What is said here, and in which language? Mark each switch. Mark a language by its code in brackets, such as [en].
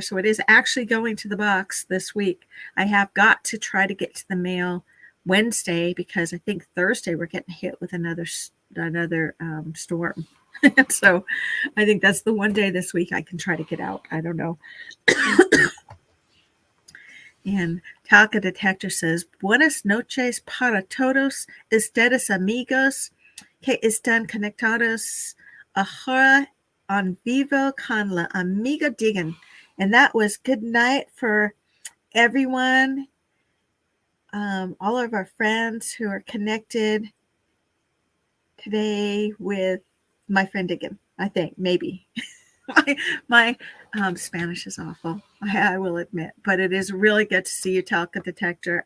[en] So it is actually going to the box this week. I have got to try to get to the mail Wednesday because I think Thursday we're getting hit with another storm. So I think that's the one day this week I can try to get out. I don't know. [es] And Talca Detector says, Buenas noches para todos ustedes amigos que están conectados ahora en vivo con la amiga Diggun. [en] And that was good night for everyone, all of our friends who are connected today with my friend Diggun, I think, maybe. my Spanish is awful, I will admit, but it is really good to see you, Talca Detector.